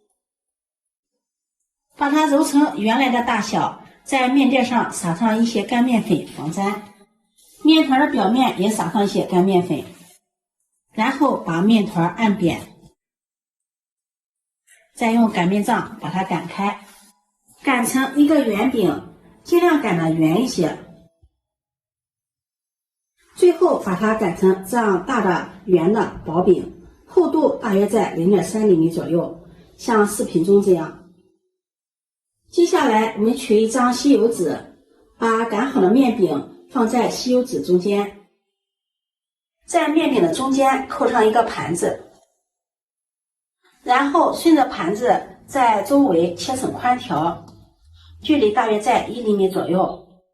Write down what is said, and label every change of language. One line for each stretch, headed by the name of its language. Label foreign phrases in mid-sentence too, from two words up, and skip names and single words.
Chinese: 把它揉成原來的大小，在面墊上撒上一些乾麵粉防粘，面團的表面也撒上一些乾麵粉，然後把面團按扁，再用擀面杖把它擀開，擀成一個圓餅，盡量擀得圓一些。最後把它擀成這樣大的圓的薄餅，厚度大約在0.3厘米左右，像視頻中這樣。接下來我們取一張吸油紙，把擀好的面餅放在吸油紙中間，在面餅的中間扣上一個盤子，然後順着盤子在周圍切成寬條，距離大約在1厘米左右。